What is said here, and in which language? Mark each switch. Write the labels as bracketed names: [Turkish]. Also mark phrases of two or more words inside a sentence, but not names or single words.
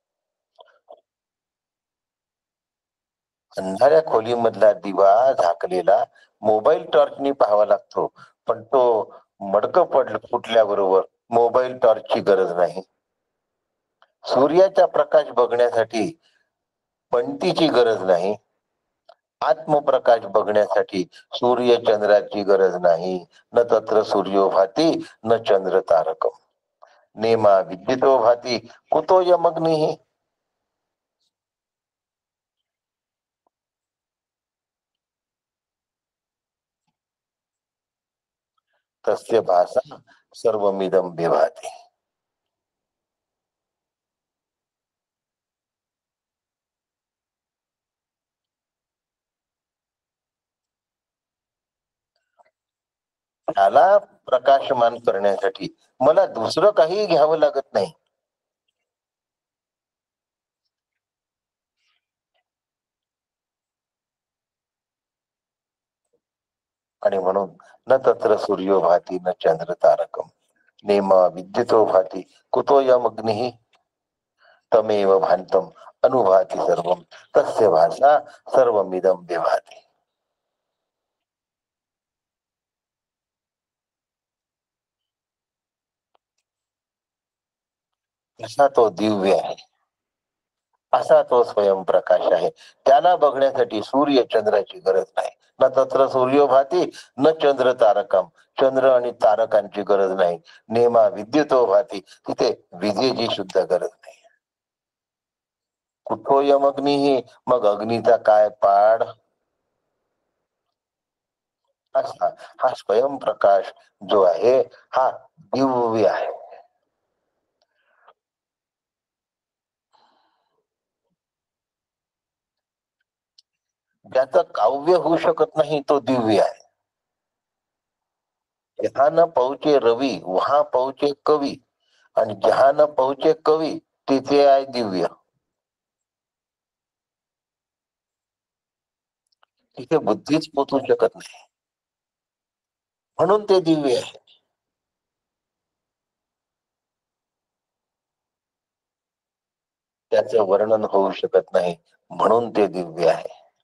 [Marathi] अंधाऱ्या खोलीमधला दिवा झाकलेला मोबाईल टॉर्चनी पाहावा लागतो, पण तो मडकं फुटल्याबरोबर मोबाईल टॉर्चची गरज नाही. सूर्याचा प्रकाश बघण्यासाठी पणतीची गरज नाही, आत्मप्रकाश बघण्यासाठी सूर्य चंद्राची गरज नाही. [Sanskrit] न तत्र सूर्यो भाती न चंद्र तारकम, नेमा विद्युतो भाती कुतो यमग्निः. तस्य भासा सर्वमिदं विभाति. [Marathi] त्याला प्रकाशमान करण्यासाठी मला दुसरं काही घ्यावं लागत नाही. आणि म्हणून [Sanskrit] न तत्र सूर्यो भाती न चंद्र तारकम, नेमा विद्युतो भाती कुतो यमग्निः, तमेव भान्तम अनुभाति सर्वम तस्य भाषा सर्वमिदं विभाति. [Marathi] असा तो दिव्य आहे, असा तो स्वयंप्रकाश आहे. त्याला बघण्यासाठी सूर्य चंद्राची गरज नाही. [Sanskrit] न तत्र सूर्यो भाती न चंद्र तारकम, [Marathi] चंद्र आणि तारकांची गरज नाही. [Sanskrit] नेमा विद्युतो भाती, [Marathi] तिथे विजेची सुद्धा गरज नाही. [Sanskrit] कुठो यमग्निही, [Marathi] मग अग्नीचा काय पाड. असा हा स्वयंप्रकाश जो आहे हा दिव्य आहे. ज्याचं काव्य होऊ शकत नाही तो दिव्य आहे. [Hindi] जहा न पहुचे रवी वहा पहुचे कवी, आणि जहा न पहुचे कवी [Marathi] तिथे आहे दिव्य. तिथे बुद्धीच पोचू शकत नाही, म्हणून ते दिव्य आहे. त्याचं वर्णन होऊ शकत नाही, म्हणून ते दिव्य आहे.